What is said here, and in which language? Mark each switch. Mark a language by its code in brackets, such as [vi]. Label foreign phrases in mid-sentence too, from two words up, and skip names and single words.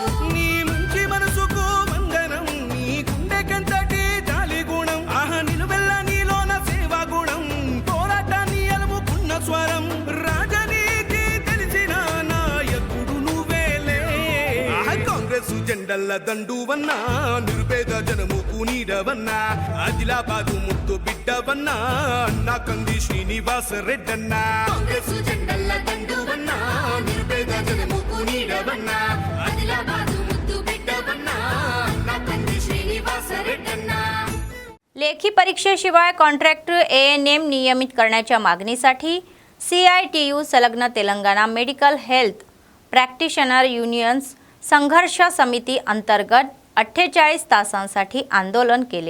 [te] నీ మంచి మనసుకు వందనం నీ గుండెకంతటి జాలి గుణం ఆహా నిలువెల్ల నీలోన సేవా గుణం పోరాటాన్ని అలుముకున్న స్వరం జెండల్ల దండువన్నా నిర్భేద జనముకు నీడవన్నా ఆదిలాబాదు ముద్దు బిడ్డవన్నా అన్న కంది శ్రీనివాస రెడ్డన్నా. కాంగ్రెస్ జెండల్ల దండువన్నా నిర్భేద జనముకు నీడవన్నా ఆదిలాబాదు ముద్దు బిడ్డవన్నా అన్న కంది శ్రీనివాస రెడ్డన్నా. [mr] लेखी परीक्षेशिवाय कॉन्ट्रॅक्टर एएनएम नियमित करण्याच्या मागणीसाठी CITU संलग्न तेलंगणा [en] Medical Health Practitioner Unions [mr] संघर्ष समिती अंतर्गत 48 तासांसाठी आंदोलन केले.